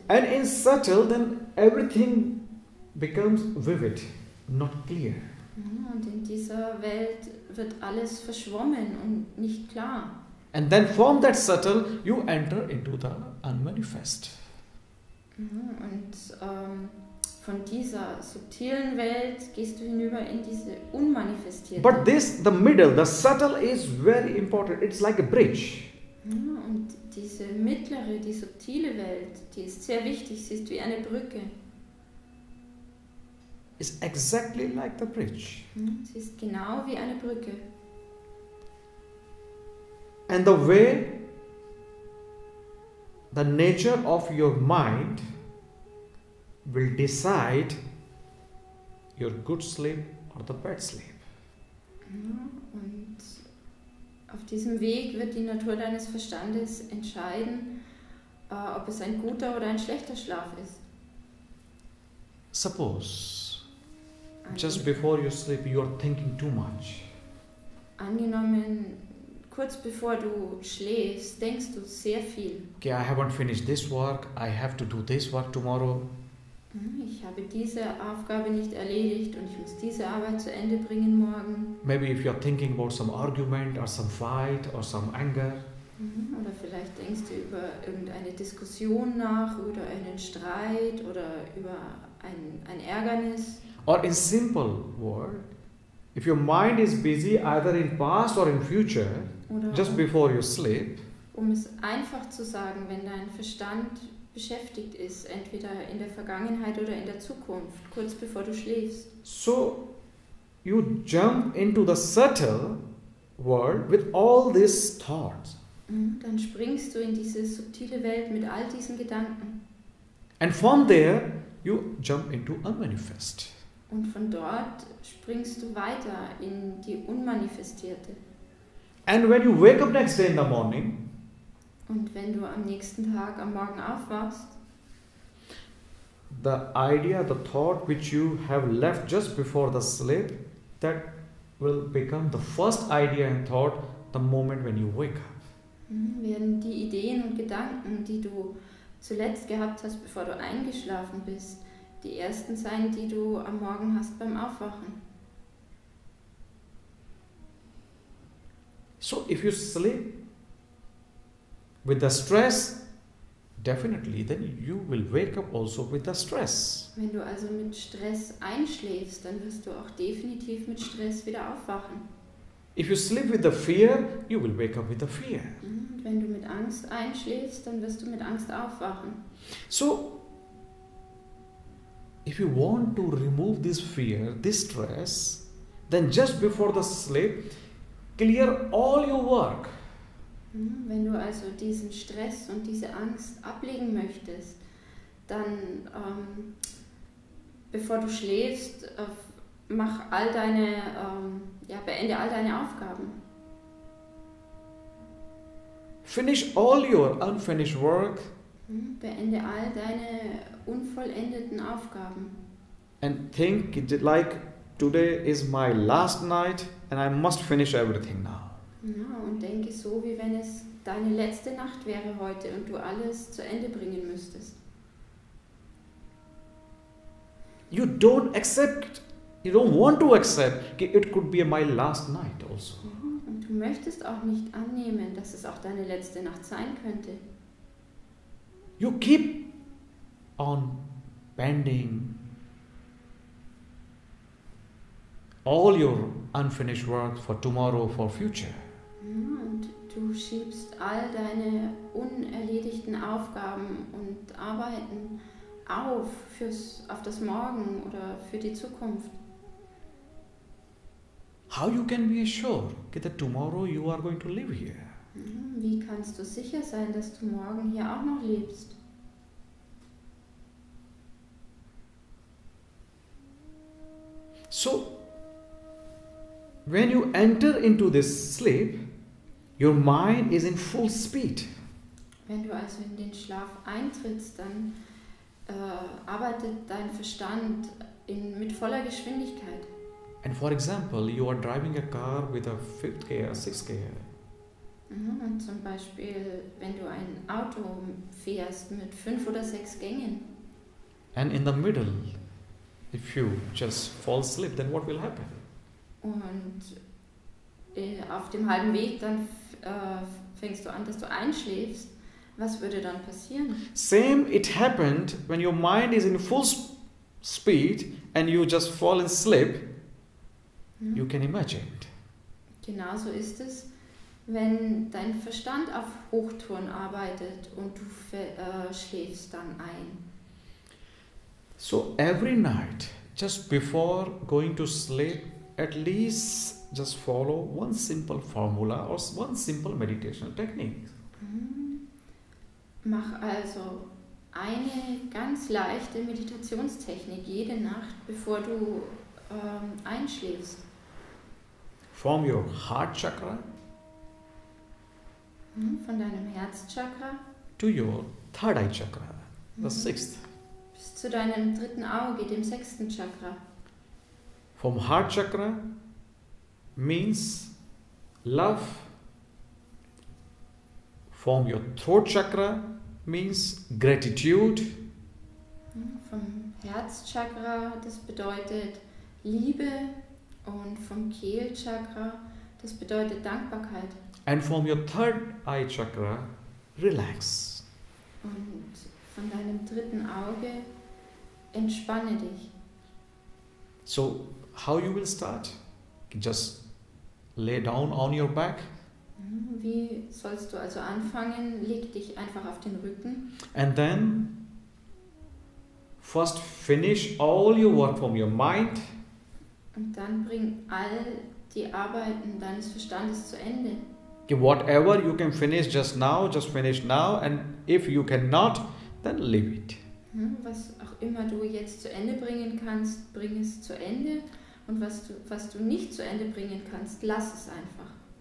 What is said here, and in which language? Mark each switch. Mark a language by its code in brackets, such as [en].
[en] And in subtle, then everything becomes vivid, not clear. [de] Ja, und in dieser Welt wird alles verschwommen und nicht klar. [en] And then from that subtle, you enter into the unmanifest. [de] Ja, und von dieser subtilen Welt gehst du hinüber in diese unmanifestierte. [en] But this, the middle, the subtle is very important. It's like a bridge. [de] Ja, und diese mittlere, die subtile Welt, die ist sehr wichtig. Sie ist wie eine Brücke. [en] It's exactly like the bridge. [de] Ja, sie ist genau wie eine Brücke. [en] And the way, the nature of your mind will decide your good sleep or the bad sleep. [de] Ja, und auf diesem Weg wird die Natur deines Verstandes entscheiden, ob es ein guter oder ein schlechter Schlaf ist. [en] Suppose, just before you sleep, you are thinking too much. [de] Angenommen, kurz bevor du schläfst, denkst du sehr viel. [en] Okay, I haven't finished this work, I have to do this work tomorrow. [de] Ich habe diese Aufgabe nicht erledigt und ich muss diese Arbeit zu Ende bringen morgen. [en] Maybe if you are thinking about some argument or some fight or some anger. [de] Oder vielleicht denkst du über irgendeine Diskussion nach, oder einen Streit oder über ein Ärgernis. [en] Or in simple word, if your mind is busy either in past or in future, [de] Oder [en] just before you sleep, [de] um es einfach zu sagen, wenn dein Verstand beschäftigt ist, entweder in der Vergangenheit oder in der Zukunft, kurz bevor du schläfst. [en] so you jump into the subtle world with all these thoughts. [de] Dann springst du in diese subtile Welt mit all diesen Gedanken. [en] And from there, you jump into unmanifest. [de] Und von dort springst du weiter in die Unmanifestierte. [en] And when you wake up next day in the morning, [de] Und wenn du am nächsten Tag, am Morgen aufwachst, [en] the idea, the thought which you have left just before the sleep, that will become the first idea and thought the moment when you wake up. [de] werden die Ideen und Gedanken, die du zuletzt gehabt hast, bevor du eingeschlafen bist, die ersten sein, die du am Morgen hast beim Aufwachen. [en] So if you sleep with the stress, definitely then you will wake up also with the stress. [de] Wenn du also mit Stress einschläfst, dann wirst du auch definitiv mit Stress wieder aufwachen. [en] If you sleep with the fear, you will wake up with the fear. [de] Und wenn du mit Angst einschläfst, dann wirst du mit Angst aufwachen. [en] So if you want to remove this fear, this stress, then just before the sleep, clear all your work. [de] Wenn du also diesen Stress und diese Angst ablegen möchtest, dann bevor du schläfst, mach all deine, beende all deine Aufgaben. [en] Finish all your unfinished work. [de] Beende all deine unvollendeten Aufgaben. [en] And think like today is my last night and I must finish everything now. [de] Ja, und denke so, wie wenn es deine letzte Nacht wäre heute und du alles zu Ende bringen müsstest. [en] You don't want to accept, it could be my last night also. [de] Und du möchtest auch nicht annehmen, dass es auch deine letzte Nacht sein könnte. [en] You keep on pending all your unfinished work for tomorrow, for future. [de] Und du schiebst all deine unerledigten Aufgaben und Arbeiten auf das Morgen oder für die Zukunft. [en] How you can be assured that tomorrow you are going to live here? [de] Wie kannst du sicher sein, dass du morgen hier auch noch lebst? [en] So, when you enter into this sleep, your mind is in full speed. [de] Wenn du also in den Schlaf eintrittst, dann arbeitet dein Verstand mit voller Geschwindigkeit. [en] And for example, you are driving a car with a 5th gear, 6th gear. [de] Und zum Beispiel, wenn du ein Auto fährst mit 5 oder 6 Gängen. [en] And in the middle, if you just fall asleep, then what will happen? [de] Und auf dem halben Weg dann fängst du an, dass du einschläfst. Was würde dann passieren? [en] Same it happened when your mind is in full speed and you just fall asleep. You can imagine. [de] Genauso ist es, wenn dein Verstand auf Hochtouren arbeitet und du schläfst dann ein. [en] So every night, just before going to sleep, at least just follow one simple formula or one simple meditation technique. [de] Mach also eine ganz leichte Meditationstechnik jede Nacht, bevor du einschläfst. [en] From your heart chakra [de] von deinem Herzchakra [en] to your third eye chakra, the 6th. [de] Bis zu deinem 3. Auge, dem 6. Chakra. [en] From heart chakra means love. From your throat chakra means gratitude. [de] Vom Herzchakra, das bedeutet Liebe, und vom Kehlchakra, das bedeutet Dankbarkeit. [en] And from your third eye chakra, relax. [de] Und von deinem 3. Auge entspanne dich. [en] So, how you will start? Just lay down on your back. [de] Wie sollst du also anfangen? Leg dich einfach auf den Rücken. [en] And then, first finish all your work from your mind. [de] Und dann bring all die Arbeiten deines Verstandes zu Ende. [en] Whatever you can finish just finish now. And if you cannot, then leave it. [de] Was auch immer du jetzt zu Ende bringen kannst, bring es zu Ende. Und was du nicht zu Ende bringen kannst, lass es einfach.